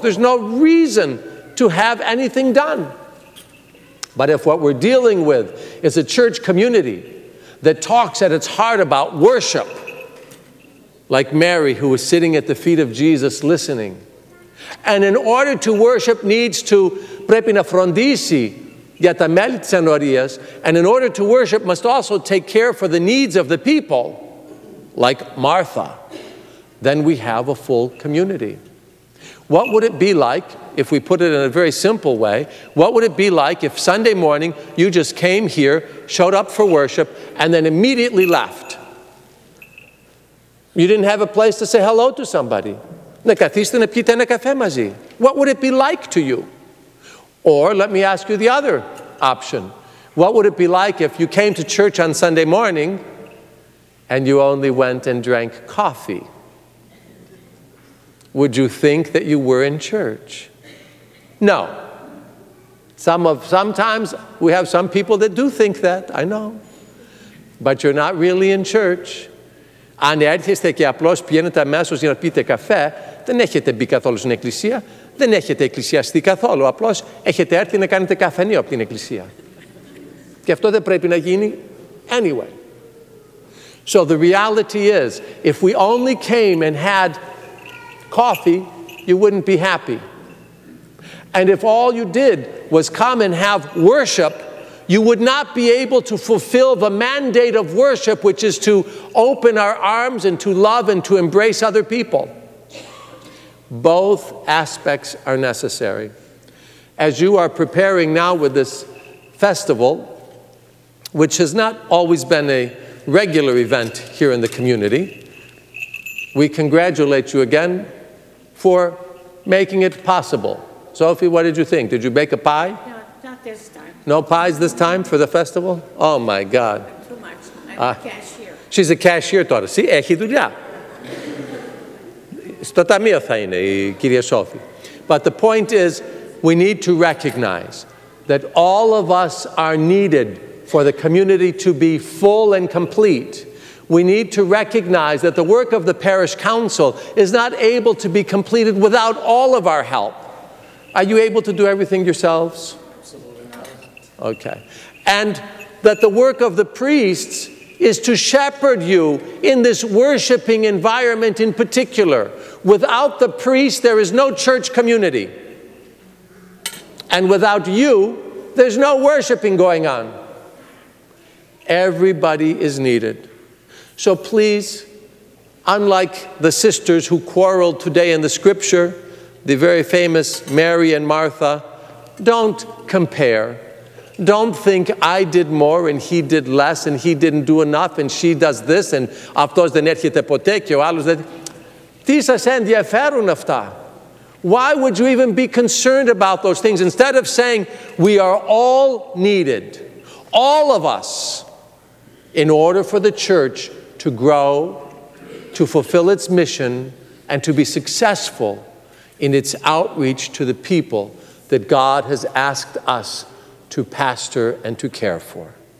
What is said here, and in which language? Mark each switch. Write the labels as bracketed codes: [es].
[en] There's no reason to have anything done. But if what we're dealing with is a church community that talks at its heart about worship, like Mary, who was sitting at the feet of Jesus listening, and in order to worship needs to [el] πρέπει να φροντίσει για τα μέλη της ενορίας, [en] and in order to worship must also take care for the needs of the people, like Martha, then we have a full community. What would it be like, if we put it in a very simple way, what would it be like if Sunday morning you just came here, showed up for worship, and then immediately left? You didn't have a place to say hello to somebody. [el] Να καθίσετε να πιείτε ένα καφέ μαζί. [en] What would it be like to you? Or let me ask you the other option. What would it be like if you came to church on Sunday morning and you only went and drank coffee? Would you think that you were in church? No. Sometimes we have some people that do think that, I know. but you're not really in church. [el] Αν έρχεστε και απλώς πηγαίνετε αμέσως για να πείτε καφέ, δεν έχετε μπει καθόλου στην εκκλησία, δεν έχετε εκκλησιαστεί καθόλου, απλώς έχετε έρθει να κάνετε καφενείο από την εκκλησία. Και αυτό δεν πρέπει να γίνει anyway. [en] So the reality is, if we only came and had coffee, you wouldn't be happy. And if all you did was come and have worship, you would not be able to fulfill the mandate of worship, which is to open our arms and to love and to embrace other people. Both aspects are necessary. As you are preparing now with this festival, which has not always been a regular event here in the community, we congratulate you again for making it possible. Sophie, what did you think? Did you bake a pie? No, not this time. No pies this time for the festival? Oh my God. Too much. I'm a cashier. She's a cashier τώρα. [el] Έχει δουλειά. Στο ταμείο θα είναι η κυρία Σόφη. [en] But the point is, we need to recognize that all of us are needed for the community to be full and complete. We need to recognize that the work of the parish council is not able to be completed without all of our help. Are you able to do everything yourselves? Absolutely not. Okay. And that the work of the priests is to shepherd you in this worshiping environment in particular. Without the priest, there is no church community. And without you, there's no worshiping going on. Everybody is needed. So please, unlike the sisters who quarreled today in the scripture, the very famous Mary and Martha, don't compare. Don't think I did more and he did less and he didn't do enough and she does this and [el] αυτός δεν έρχεται ποτέ και ο άλλος δεν... Τι σας ενδιαφέρουν αυτά? [en] Why would you even be concerned about those things? Instead of saying, we are all needed, all of us, in order for the church to grow, to fulfill its mission, and to be successful in its outreach to the people that God has asked us to pastor and to care for.